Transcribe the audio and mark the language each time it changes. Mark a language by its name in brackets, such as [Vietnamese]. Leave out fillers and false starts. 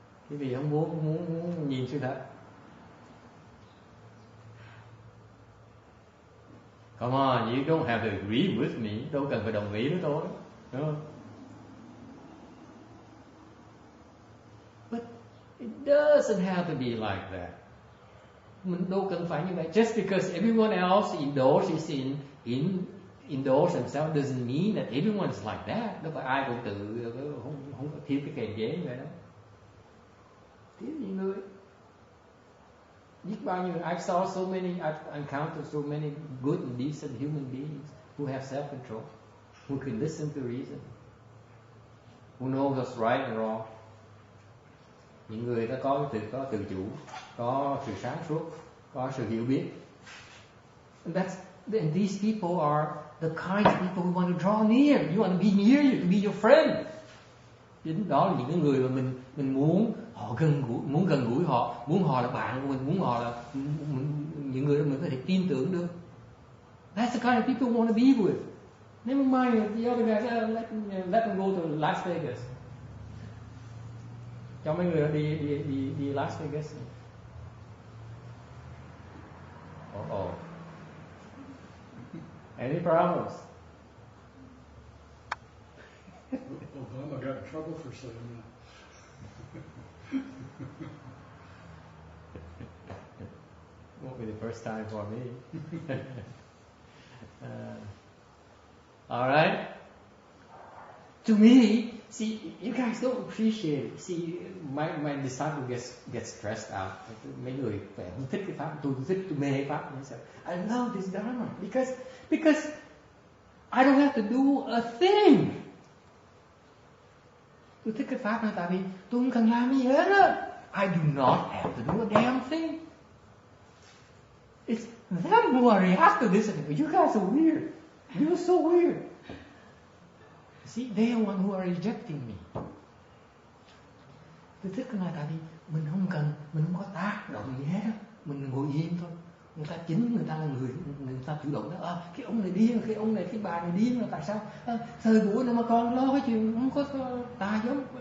[Vietnamese] Cái vì không muốn nhìn sự thật. [English] Come on, you don't have to agree with me. [Vietnamese] Đâu cần phải đồng ý với tôi, đúng không? [English] But it doesn't have to be like that. [Vietnamese] Mình đâu cần phải như vậy. [English] Just because everyone else indulges indulge themselves doesn't mean that everyone is like that. [Vietnamese] Đâu phải ai cũng không thiếu cái kềm chế như vậy đó. Thiếu những người. Biết bao nhiêu, [English] I've encountered so many good and decent human beings who have self-control, who can listen to reason, who know what's right and wrong. [Vietnamese] Những người đã có tự chủ, có sự sáng suốt, có sự hiểu biết. [English] And these people are the kind of people who want to draw near. You want to be near you, to be your friend. Chính đó là những cái người mà mình muốn họ gần gũi họ, muốn họ là bạn của mình, muốn họ là những người mình có thể tin tưởng được. That's the kind of people we want to be with. Never mind the other guys. Let them go to Las Vegas. Cho mấy người đó đi Las Vegas. Oh. Any problems? Obama got in trouble for saying that. Won't be the first time for me. All right. To me, see, you guys don't appreciate it. See, my disciple gets stressed out. [Vietnamese] Mấy người phải không thích cái pháp, tôi thích, tôi mê pháp. [English] I love this Dharma because I don't have to do a thing. [Vietnamese] Tôi thích cái pháp này tại vì tôi không cần làm gì hết á. [English] I do not have to do a damn thing. It's them who are reacting to this. You guys are weird. You're so weird. See, they are one who are rejecting me. [Vietnamese] Tôi thích cái này tại vì mình không có tác động gì hết á. Mình ngồi im thôi. Người ta là người ta chủ động đó. Cái ông này điên, cái bà này điên là tại sao? Thời buổi này mà còn lo cái chuyện không có tà giống.